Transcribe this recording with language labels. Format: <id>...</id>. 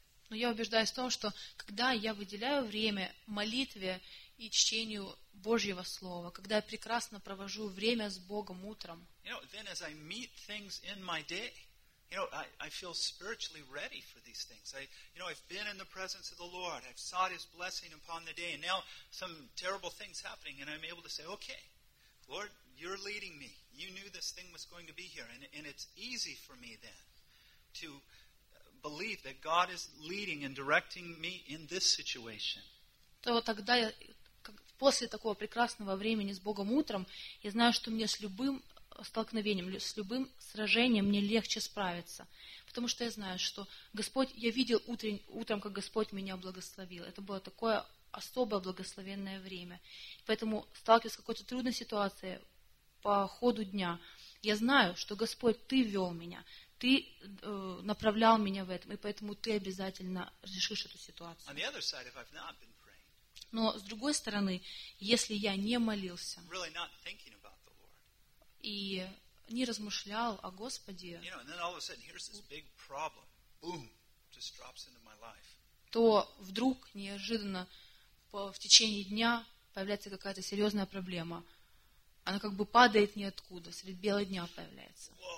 <ru>Но я убеждаюсь в том, что когда я выделяю время молитве и чтению Божьего Слова, когда я прекрасно провожу время с Богом утром,</ru> <en>you know, then as I meet things in my day, You know, I feel spiritually ready for these things. I've been in the presence of the Lord. I've sought His blessing upon the day. And now some terrible things happening, and I'm able to say, okay, Lord, You're leading me. You knew this thing was going to be here. And it's easy for me then to believe that God is leading and directing me in this situation.</en> <ru>То тогда после такого прекрасного времени с Богом утром, я знаю, что мне с любым столкновением, с любым сражением мне легче справиться. Потому что я знаю, что Господь, я видел утром, как Господь меня благословил. Это было такое особое благословенное время. Поэтому, сталкиваясь с какой-то трудной ситуацией по ходу дня, я знаю, что Господь, Ты вел меня, Ты направлял меня в этом, и поэтому Ты обязательно решишь эту ситуацию.</ru> <en>On the other side, if I've not been praying,</en> <ru>но с другой стороны, если я не молился,</ru> <en>really not thinking about the Lord,</en> <ru>и не размышлял о Господе,</ru> <en>you know, and then all of a sudden, here's this big problem. Boom, just drops into my life.</en> <ru>То вдруг, неожиданно, в течение дня появляется какая-то серьезная проблема. Она как бы падает ниоткуда, средь бела дня появляется.</ru>